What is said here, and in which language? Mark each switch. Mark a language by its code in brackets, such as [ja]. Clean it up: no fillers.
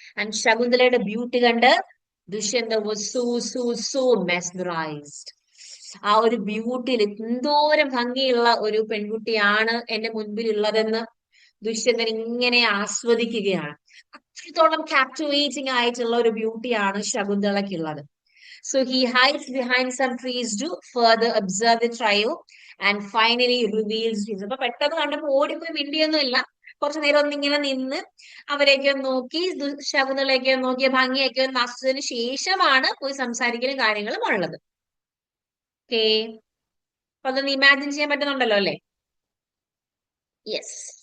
[ml] And ശകുന്തളയുടെ beauty കണ്ട് Dushyanthan [en] was so mesmerized. [ml] ആ ഒരു ബ്യൂട്ടിയിൽ എന്തോരം ഭംഗിയുള്ള ഒരു പെൺകുട്ടിയാണ് എന്റെ മുൻപിൽ ഉള്ളതെന്ന് ദുഷ്യന്തൻ ഇങ്ങനെ ആസ്വദിക്കുകയാണ്. അത്രത്തോളം കാപ്റ്റിവേറ്റിംഗ് ആയിട്ടുള്ള ഒരു ബ്യൂട്ടിയാണ് ശകുന്തളയ്ക്കുള്ളത്. [en] So he hides behind some trees to further observe the trio and finally reveals his. [ml] അപ്പൊ പെട്ടെന്ന് കണ്ടപ്പോ ഓടിപ്പോയി മിണ്ടിയൊന്നുമില്ല. കുറച്ചു നേരം ഒന്നിങ്ങനെ നിന്ന് അവരെയൊക്കെ നോക്കി, ശകുന്തളയൊക്കെ നോക്കിയ ഭംഗിയൊക്കെ ഒന്ന് ആസ്വദിച്ചതിന് ശേഷമാണ് പോയി സംസാരിക്കലും കാര്യങ്ങളും ഉള്ളത്. ഓക്കെ, അപ്പൊ അതൊന്ന് ഇമാജിൻ ചെയ്യാൻ പറ്റുന്നുണ്ടല്ലോ അല്ലെ? യെസ്.